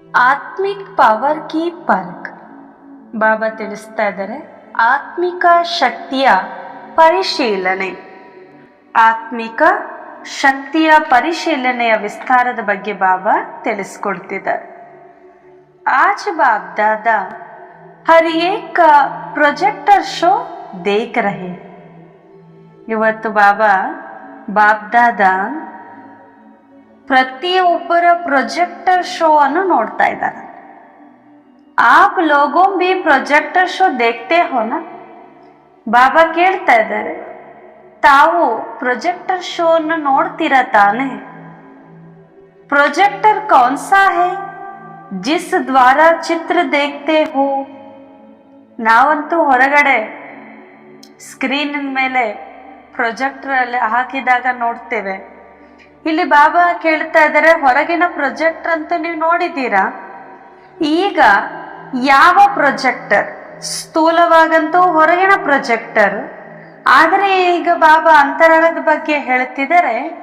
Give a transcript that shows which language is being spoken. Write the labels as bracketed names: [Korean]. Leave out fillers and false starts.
[Hindi] ಆತ್ಮಿಕ್ power ಕಿ Perk. [Kannada] ಬಾಬಾ ತಿಳಿಸ್ತಾ ಇದ್ದಾರೆ, ಆತ್ಮಿಕ ಶಕ್ತಿಯ ಪರಿಶೀಲನೆ. ಆತ್ಮಿಕ ಶಕ್ತಿಯ ಪರಿಶೀಲನೆಯ ವಿಸ್ತಾರದ ಬಗ್ಗೆ ಬಾಬಾ ತಿಳಿಸ್ಕೊಡ್ತಿದ್ದಾರೆ. [Hindi] आज बाप दादा हर एक का प्रोजेक्टर शो देख रहे. [Kannada] ಇವತ್ತು ಬಾಬಾ ಬಾಪ್ ದಾದಾ ಪ್ರತಿಯೊಬ್ಬರ ಪ್ರೊಜೆಕ್ಟರ್ ಶೋ ಅನ್ನು ನೋಡ್ತಾ ಇದ್ದಾರೆ. [Hindi] आप लोगों भी प्रोजेक्टर शो देखते हो ना? [Kannada] ಬಾಬಾ ಕೇಳ್ತಾ ಇದ್ದಾರೆ, ತಾವು ಪ್ರೊಜೆಕ್ಟರ್ ಶೋ ಅನ್ನು ನೋಡ್ತೀರಾ ತಾನೆ? [Hindi] प्रोजेक्टर कौन सा है जिस द्वारा चित्र देखते हो? [Kannada] ನಾವಂತೂ ಹೊರಗಡೆ ಸ್ಕ್ರೀನ್ ಮೇಲೆ ಪ್ರೊಜೆಕ್ಟರ್ ಅಲ್ಲಿ ಹಾಕಿದಾಗ ನೋಡ್ತೇವೆ. ಇಲ್ಲಿ ಬಾಬಾ ಕೇಳ್ತಾ ಇದ್ದಾರೆ, ಹೊರಗಿನ ಪ್ರೊಜೆಕ್ಟರ್ ಅಂತೂ ನೀವು ನೋಡಿದ್ದೀರಾ? ಈಗ ಯಾವ ಪ್ರೊಜೆಕ್ಟರ್? ಸ್ಥೂಲವಾಗಂತೂ ಹೊರಗಿನ ಪ್ರೊಜೆಕ್ಟರ್, ಆದರೆ ಈಗ ಬಾಬಾ ಅಂತರಾಳದ ಬಗ್ಗೆ ಹೇಳ್ತಿದ್ದಾರೆ.